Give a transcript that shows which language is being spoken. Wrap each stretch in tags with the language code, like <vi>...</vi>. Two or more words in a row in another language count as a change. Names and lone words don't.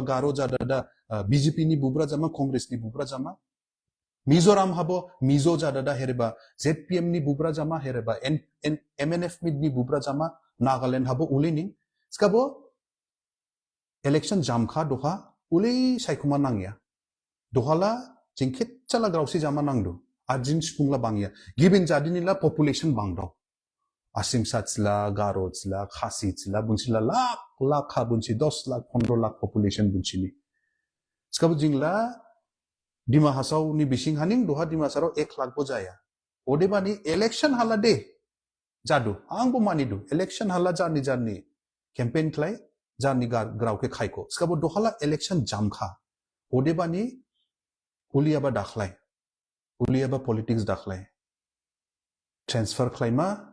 <dis>गारो जादादा बीजेपी नि बुब्रा जामा कांग्रेस नि बुब्रा जामा मिजोराम हाबो मिजो जादादा हेरेबा जेडपीएम नि बुब्रा जामा हेरेबा एमएनएफ नि बुब्रा जामा नागालैंड हाबो उलिनिं स्काबो इलेक्शन जामखा दोहा उले सायखुमा नांगिया दोहाला जिंखित चला ग्रावसी जामा नांदो आजिन सुपुंला बांगिया गिबिन जादिनिला पॉपुलेशन बांगदो आसिम साचला गारो चला खासी चला बुंसिला लाख हा बुंसी 10 लाख 15 लाख पॉपुलेशन बुंसिनी स्काबो जिंगला दिमा हासाव नि बिसिं हानिं दोहा दिमासाराव 1 लाख बो जाया ओदेबानी इलेक्शन हाला दे जादु आंबो मानिदु इलेक्शन हाला जारनि कैंपेन खलाय जारनि ग्राव के खायको स्काबो दोहाला इलेक्शन जामखा ओदेबानी उलियाबा दाखलाय उलियाबा पॉलिटिक्स दाखलाय ट्रांसफर खलायमा</dis>